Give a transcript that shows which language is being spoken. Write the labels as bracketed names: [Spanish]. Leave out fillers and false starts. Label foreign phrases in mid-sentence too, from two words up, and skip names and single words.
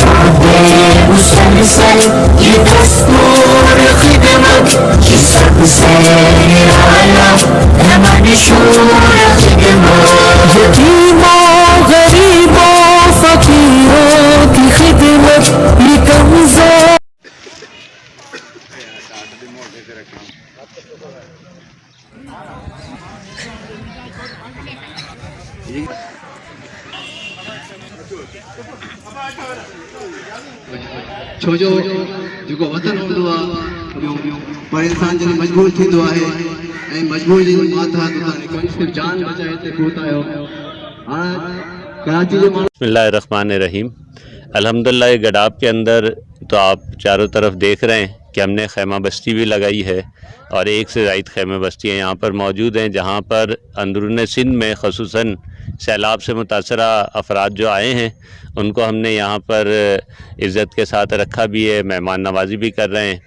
[Urdu] مسلسل یہ دستور خدمت یہ سب سے اعلیٰ ہے منشور خدمت. یتیموں غریبوں فقیروں کی خدمت یہ کمزور. [Sindhi] छो जो जेको वतन हूंदो आहे पर इंसान जॾहिं मजबूर थींदो आहे ऐं मजबूरी जी माथा सिर्फ़ जान बचाए हिते पहुता आहियो. हाणे कराची जे माण्हू [Urdu] بسم اللہ الرحمن الرحیم۔ الحمدللہ یہ گڈاپ کے اندر تو آپ چاروں طرف دیکھ رہے ہیں کہ ہم نے خیمہ بستی بھی لگائی ہے اور ایک سے زائد خیمہ بستیاں یہاں پر موجود ہیں، جہاں پر اندرون سندھ میں خصوصاً سیلاب سے متاثرہ افراد جو آئے ہیں ان کو ہم نے یہاں پر عزت کے ساتھ رکھا بھی ہے، مہمان نوازی بھی کر رہے ہیں.